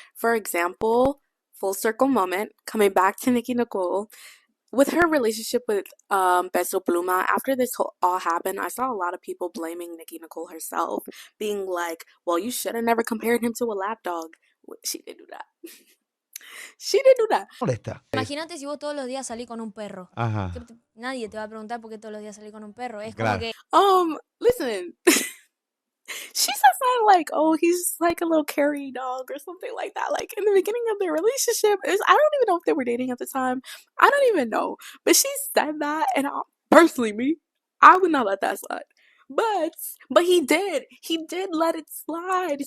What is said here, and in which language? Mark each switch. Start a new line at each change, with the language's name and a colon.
English: For example, full circle moment, coming back to Nikki Nicole, with her relationship with Peso Pluma, after this all happened, I saw a lot of people blaming Nikki Nicole herself, being like, "Well, you should have never compared him to a lapdog." She didn't do that. She didn't do that.
Spanish: Molesta. Imagínate si vos todos los días salís con un perro. Ajá. Nadie te va a preguntar por qué todos los días salís con un perro. Es como Claro. que
English: Listen. She says something like, "Oh, he's like a little carry dog" or something like that. Like, in the beginning of their relationship, I don't even know if they were dating at the time. I don't even know. But she said that, and personally, me, I would not let that slide. But he did. He did let it slide.